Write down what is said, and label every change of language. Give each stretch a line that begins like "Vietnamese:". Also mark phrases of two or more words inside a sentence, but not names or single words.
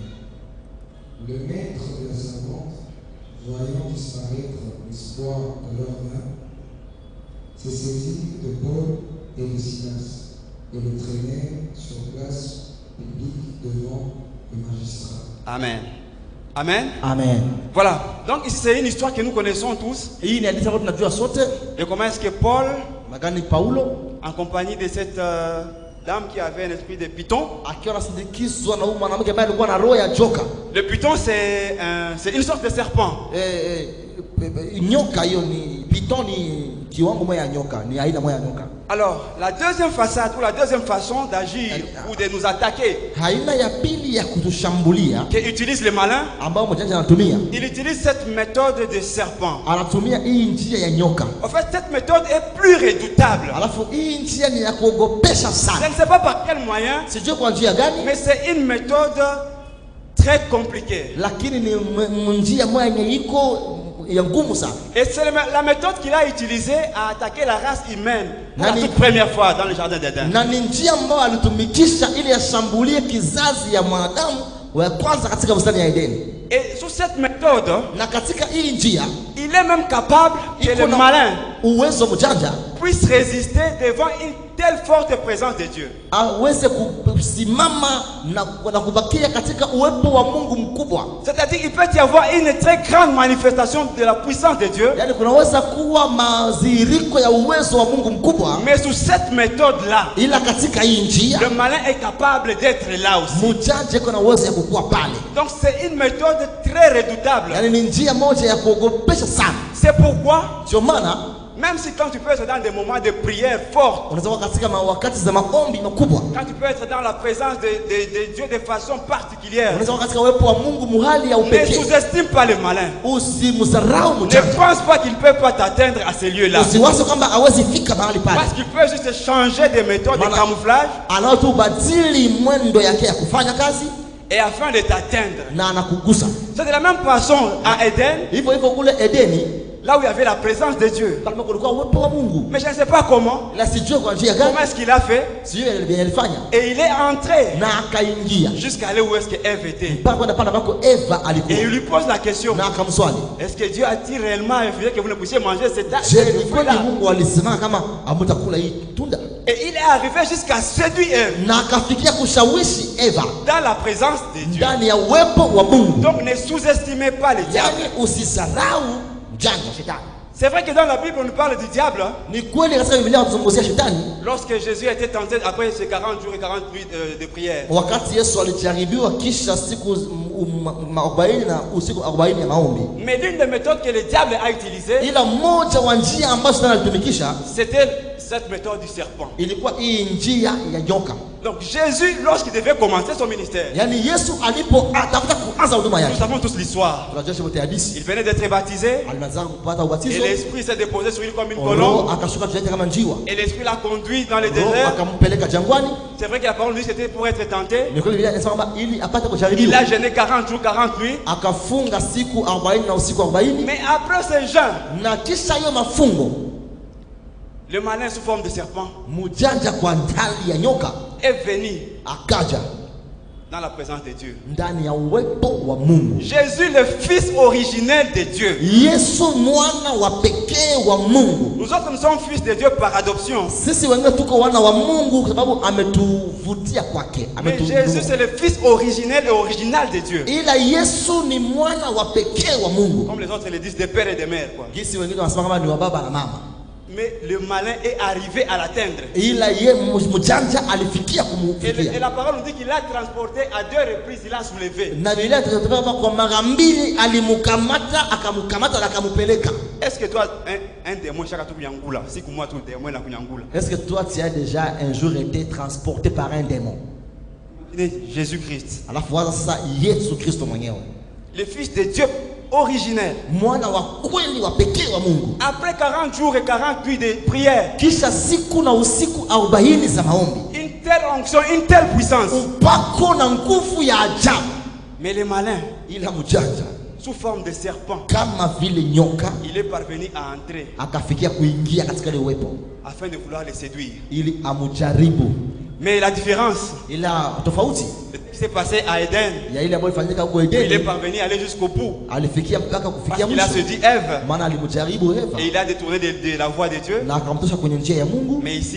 French: Le maître de la servante, voyant disparaître l'espoir de leurs mains, s'est saisi de Paul et de Silas et le traînèrent sur place publique devant le magistrat. Amen. Amen. Amen. Voilà. Donc ici c'est une histoire que nous connaissons tous.
Swahili: Hii ni hadithi ambayo tunajua sote.
French: Et comment est-ce que Paul,
Swahili: Magani Paulo,
French: en compagnie de cette dame qui avait un esprit de python.
Swahili: akiwa anasindikizwa na huyu mwanamke ambaye alikuwa na roho ya joka.
French: Le python c'est une sorte de serpent.
Swahili: Nyoka hiyo ni python, ni kiwango moja ya nyoka, ni aina moja ya nyoka.
French: Alors, la deuxième façade ou la deuxième façon d'agir ou de nous attaquer,
Swahili: aina ya pili ya kutushambulia
French: que utilise le malin,
Swahili: ambao mjanja anatumia,
French: il utilise cette méthode de serpent.
Swahili: anatumia hii njia ya nyoka.
French: En fait, cette méthode est plus redoutable.
Swahili: Alafu hii njia ni ya kuogopesha
French: Je
Swahili: sana.
French: ne sais pas par quel moyen,
Swahili: Sijui kwa njia gani,
French: mais c'est une méthode très compliquée.
Swahili: lakini ni njia moja yenye iko ya ngumu sana.
French: Et c'est la méthode qu'il a utilisée à attaquer la race humaine pour la
Swahili: Nani-
French: toute première fois dans le jardin d'Éden.
Swahili: Na ni njia ambayo alitumikisha ili ashambulie kizazi ya mwanadamu wa kwanza katika bustani ya Edeni.
French: Et sous cette méthode,
Swahili: Na katika hii njia
French: il est même capable que
Swahili: iko
French: le
Swahili: na
French: malin
Swahili: uwezo mjanja
French: puisse résister devant une telle forte présence de Dieu.
Swahili: aweze kusimama na kubakia katika uwepo wa Mungu mkubwa.
French: C'est-à-dire qu'il peut y avoir une très grande manifestation de la puissance de Dieu,
Swahili: Yaani kunaweza kuwa madhihiriko ya uwezo wa Mungu mkubwa,
French: mais sous cette méthode-là,
Swahili: ila katika hii njia
French: le malin est capable d'être là aussi.
Swahili: mjanja iko na uwezo ya kukua pale.
French: Donc c'est une méthode très redoutable.
Swahili: Yaani ni njia moja ya kuogopesha sana.
French: C'est pourquoi,
Swahili: Ndio maana
French: même si quand tu peux être dans des moments de prière forte,
Swahili: unaweza kuwa katika wakati za maombi makubwa,
French: quand tu peux être dans la présence de Dieu de façon particulière,
Swahili: unaweza kuwa katika uwepo wa Mungu muhali ya
French: ne
Swahili: upekee,
French: sous-estime pas le malin.
Swahili: usimdharau
French: Ne
Swahili: mjanja.
French: pense pas qu'il ne peut pas t'atteindre à ces lieux-là.
Swahili: Usiwaze kwamba hawezi fika mahali pale.
French: Parce qu'il peut juste changer de méthode de Voilà. camouflage
Swahili: Anao tu badili mwendo yake ya kufanya kazi
French: et afin de t'atteindre.
Swahili: na anakugusa.
French: C'est de la même façon à Éden,
Swahili: Hivyo hivyo kule Edeni
French: là où il y avait la présence de Dieu.
Swahili: kama kulikuwa uwepo wa Mungu,
French: Mais je ne sais pas comment,
Swahili: la sijue kwa njia gani,
French: comment est-ce qu'il a fait,
Swahili: sijue ile alifanya,
French: et il est entré
Swahili: na akaingia
French: jusqu'à là où est-ce que Ève était.
Swahili: mpaka kwenda pale ambako Eva
French: Et
Swahili: alikuwa,
French: il lui pose la question,
Swahili: na akamswali,
French: est-ce que Dieu a-t-il réellement refusé que vous ne puissiez manger cette
Swahili: je ni kweli
French: fruit-là?
Swahili: Mungu alisema kama hamtakula hii tunda?
French: Et il est arrivé jusqu'à séduire Ève
Swahili: Na akafikia kushawishi Eva
French: dans la présence de Dieu.
Swahili: ndani ya uwepo wa Mungu.
French: Donc ne sous-estimez pas le diable.
Swahili: Yani usisarau mjanja shetani.
French: C'est vrai que dans la Bible on nous parle du diable.
Swahili: Ni kweli katika Biblia tunazungumzia shetani.
French: Lorsque Jésus a été tenté après ces 40 jours et 40 nuits de prière.
Swahili: Wakati Yesu alijaribiwa kisha siku 40 na usiku 40 ya maombi.
French: Mais l'une des méthodes que le diable a utilisées,
Swahili: Ila mmoja wa njia ambazo shetani alitumikisha
French: c'était cette méthode du serpent.
Swahili: ilikuwa hii njia ya nyoka.
French: Donc Jésus, lorsqu'il devait commencer son ministère,
Swahili: Yaani Yesu alipotafuta kuanza huduma
French: nous
Swahili: yake.
French: savons tous l'histoire.
Swahili: Tunajua wote hadithi.
French: Il venait d'être baptisé
Swahili: Alianza kupata
French: et
Swahili: ubatizo.
French: l'Esprit s'est déposé sur lui comme une
Swahili: Roho
French: colombe.
Swahili: akashuka juu yake kama njiwa.
French: Et l'Esprit l'a conduit dans le
Swahili: Roho
French: désert.
Swahili: akampeleka jangwani.
French: C'est vrai que la parole dit que c'était pour être tenté.
Swahili: Ni kweli Biblia inasema kwamba ili apate
French: Il
Swahili: kujaribiwa.
French: a jeûné 40 jours, 40 nuits.
Swahili: Akafunga siku 40 na usiku 40.
French: Mais après ce jeûne,
Swahili: Na kisha hiyo mafungo,
French: le malin sous forme de serpent
Swahili: mjanja kwa ndali ya nyoka
French: est venu
Swahili: akaja
French: dans la présence de Dieu.
Swahili: ndani ya uwepo wa Mungu.
French: Jésus, le Fils originel de Dieu.
Swahili: Yesu mwana wa pekee wa Mungu.
French: Nous autres, nous sommes fils de Dieu par adoption.
Swahili: Sisi wengine tuko wana wa Mungu kwa sababu ametuvutia kwake.
French: Mais Jésus, c'est le Fils originel et original de Dieu.
Swahili: Ila Yesu ni mwana wa pekee wa Mungu.
French: Comme les autres le disent, des pères et des mères, quoi.
Swahili: Gisi wengine wanasema kama ni wa baba na mama.
French: Mais le malin est arrivé à l'atteindre.
Swahili: Ila ye mjanja alifikia
French: Et
Swahili: kumufikia.
French: la parole nous dit qu'il a transporté à 2 reprises, il a soulevé.
Swahili: Na Biblia inasema kwamba kwa mara mbili alimkamata, akamkamata na akampeleka.
French: Est-ce que toi, un démon, chaque tout Yangula, si que moi tout démon là Yangula. Est-ce que toi tu as déjà un jour été transporté par un démon? Jésus-Christ,
Swahili: Alafu waza sasa Yesu Kristo mwenyewe.
French: le Fils de Dieu originel.
Swahili: Mwana wa kweli wa pekee wa Mungu.
French: Après 40 jours et 40 nuits de prière,
Swahili: Kisha siku na usiku 40 za maombi.
French: une telle onction, une telle puissance.
Swahili: Upako na nguvu ya ajabu.
French: Mais le malin,
Swahili: Ila mjanja
French: sous forme de serpent,
Swahili: kama vile nyoka
French: il est parvenu à entrer
Swahili: akafikia kuingia katika ile uwepo
French: afin de vouloir le séduire.
Swahili: ili amujaribu.
French: Mais la différence,
Swahili: Ila tofauti
French: ce qui s'est passé à Éden,
Swahili: ya ile ambayo ilifanyika huko
French: il est
Swahili: Edeni,
French: parvenu à aller jusqu'au bout.
Swahili: alifikia mpaka
French: Parce
Swahili: kufikia
French: qu'il a
Swahili: mwisho.
French: séduit Ève
Swahili: Maana alimjaribu Eva
French: et il a détourné de la voie de Dieu.
Swahili: na akamtosha kwenye njia ya Mungu,